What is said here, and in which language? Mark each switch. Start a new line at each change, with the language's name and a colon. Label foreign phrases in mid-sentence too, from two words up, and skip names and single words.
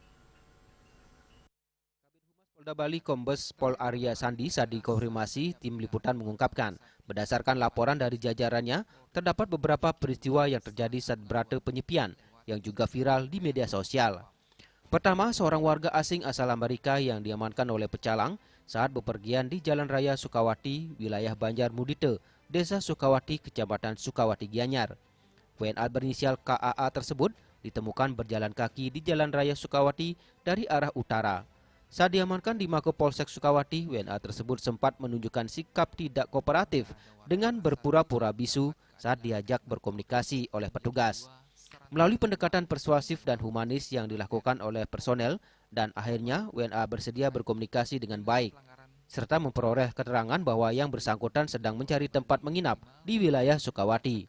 Indonesian: Polda Bali Kombes Pol Arya Sandi saat dikonfirmasi, tim liputan mengungkapkan berdasarkan laporan dari jajarannya terdapat beberapa peristiwa yang terjadi saat Brata Penyepian yang juga viral di media sosial. Pertama, seorang warga asing asal Amerika yang diamankan oleh pecalang saat bepergian di Jalan Raya Sukawati, wilayah Banjarmudite, Desa Sukawati, Kecamatan Sukawati, Gianyar. WNA berinisial KAA tersebut ditemukan berjalan kaki di Jalan Raya Sukawati dari arah utara. Saat diamankan di Mako Polsek Sukawati, WNA tersebut sempat menunjukkan sikap tidak kooperatif dengan berpura-pura bisu saat diajak berkomunikasi oleh petugas. Melalui pendekatan persuasif dan humanis yang dilakukan oleh personel, dan akhirnya WNA bersedia berkomunikasi dengan baik, serta memperoleh keterangan bahwa yang bersangkutan sedang mencari tempat menginap di wilayah Sukawati.